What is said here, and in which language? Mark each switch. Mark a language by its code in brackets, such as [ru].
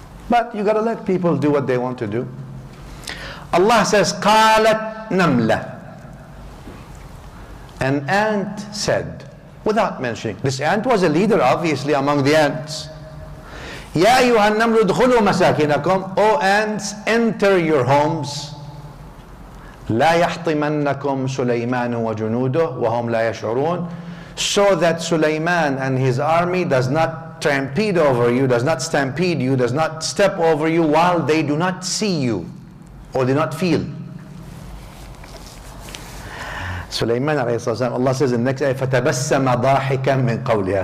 [en] But you got to let people do what they want to do. Allah says, [ar] قالت نملة. [en] An ant said, without mentioning. This ant was a leader, obviously, among the ants. [ar] يا أيها النمل ادخلوا مساكنكم. [en] O ants, enter your homes. [ar] لا يحطمنكم سليمان وجنوده وهم لا يشعرون. [en] So that Sulaiman and his army does not stampede over you, does not stampede you, does not step over you while they do not see you or do not feel. Sulaiman alayhi salam, Allah says in the next ayah, [ar] فَتَبَسَّمَ ضَاحِكًا مِنْ قَوْلِهَا.